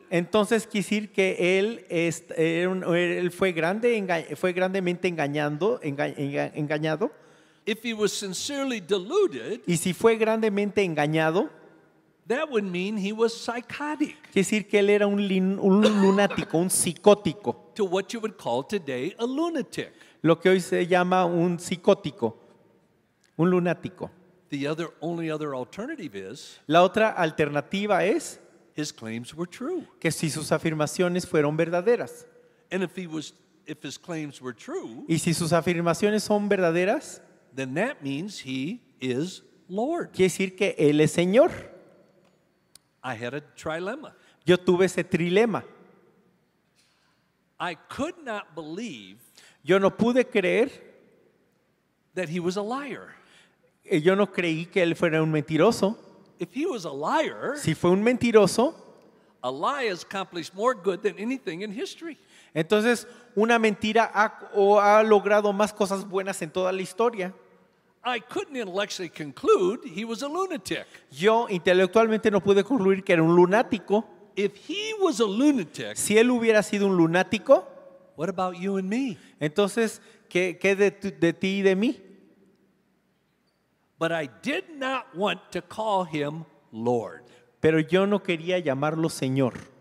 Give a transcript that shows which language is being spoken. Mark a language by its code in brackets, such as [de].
[es] entonces quiere decir que él fue grandemente engañado. [en] If he was sincerely deluded, [es] Y si fue grandemente engañado, [en] that would mean he was psychotic, [es] quiere decir que él era un lunático, un psicótico, [en] to what you would call today a lunatic. [es] lo que hoy se llama un psicótico, un lunático. [en] The only other alternative is [es] La otra alternativa es [en] his claims were true. [es] que si sus afirmaciones fueron verdaderas, [en] And if his claims were true, [es] y si sus afirmaciones son verdaderas, [en] then that means he is Lord. [es] quiere decir que él es Señor. [en] I had a trilemma. [es] Yo tuve ese trilema. [en] I could not believe [es] Yo no pude creer, [en] that he was a liar. [es] yo no creí que él fuera un mentiroso. [en] If he was a liar, [es] Si fue un mentiroso, [en] a lie has accomplished more good than anything in history. [es] entonces una mentira ha logrado más cosas buenas en toda la historia. [en] I couldn't intellectually conclude he was a lunatic. [es] Yo intelectualmente no pude concluir que era un lunático. [en] If he was a lunatic, [es] Si él hubiera sido un lunático, [en] what about you and me? [es] entonces, ¿qué de ti y de mí? [en] But I did not want to call him Lord. [es] Pero yo no quería llamarlo Señor.